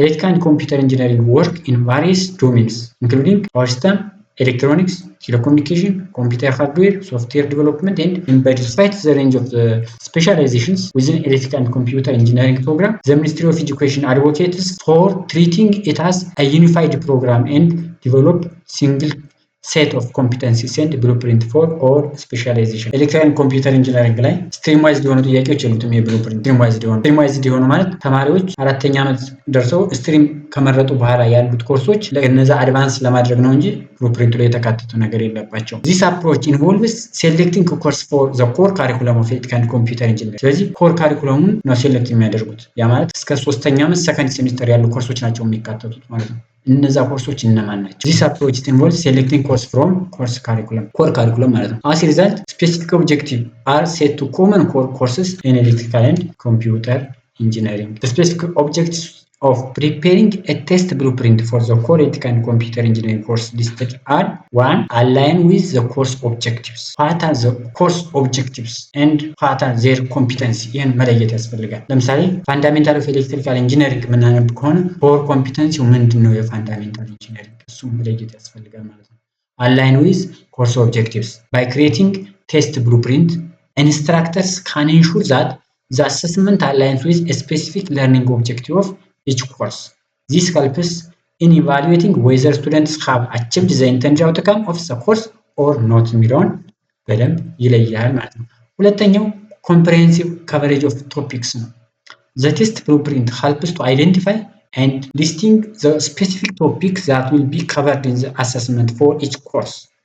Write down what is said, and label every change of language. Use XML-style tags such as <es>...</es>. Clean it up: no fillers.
<en>Electrical and computer engineering work in various domains including power system, electronics, telecommunication, computer hardware, software development and embedded. Despite the range of the specializations within electrical and computer engineering program, the Ministry of Education advocates for treating it as a unified program and develop single set of competencies and blueprint for all specialization.</en> <am>ኤሌክትሪካል ኤንድ ኮምፒውተር ኢንጂነሪንግ ላይ ስትሪም ዋይዝ የሆኑ ጥያቄዎች የሉትም። የብሉፕሪንት ስትሪም ዋይዝ የሆኑ ማለት ተማሪዎች አራተኛ ዓመት ደርሰው ስትሪም ከመረጡ በኋላ ያሉት ኮርሶች ለነዛ አድቫንስ ለማድረግ ነው እንጂ ብሉፕሪንቱ ላይ የተካተቱ ነገር የለባቸው።</am> <en>this approach involves selecting course for the core curriculum of electrical and computer engineering.</en> <am>ስለዚህ ኮር ካሪኩለሙን ነው ሴሌክት የሚያደርጉት። ያ ማለት እስከ ሶስተኛ ዓመት ሰከንድ ሴሚስተር ያሉ ኮርሶች ናቸው የሚካተቱት ማለት ነው። እነዛ ኮርሶች እነማን ናቸው?</am> <en>this approach involves selecting course from course curriculum, core curriculum</en> <am>ማለት ነው።</am> <en>as a result specific objectives are set to common core courses in electrical and computer engineering. the specific objectives of preparing a test blueprint for the core electrical and computer engineering course listed are 1. align with the course objectives. what are the course objectives and what are their competency?</en> <am>ይህን መለየት ያስፈልጋል። ለምሳሌ ፋንዳሜንታል ኦፍ ኤሌክትሪካል ኢንጂነሪንግ የምናነብ ከሆነ ኮር ኮምፒተንሲው ምንድን ነው? የፋንዳሜንታል ኢንጂነሪንግ እሱ መለየት ያስፈልጋል ማለት ነው።</am> <en>align with course objectives. by creating test blueprint, instructors can ensure that the assessment aligns with a specific learning objective of each course. this helps in evaluating whether students have achieved the intended outcome of the course or not</en> <am>የሚለውን በደንብ ይለያል ማለት ነው። ሁለተኛው</am> <en>comprehensive coverage of topics ነው። the test blueprint helps to identify and listing the specific topics that will be covered in the assessment for each course.</en>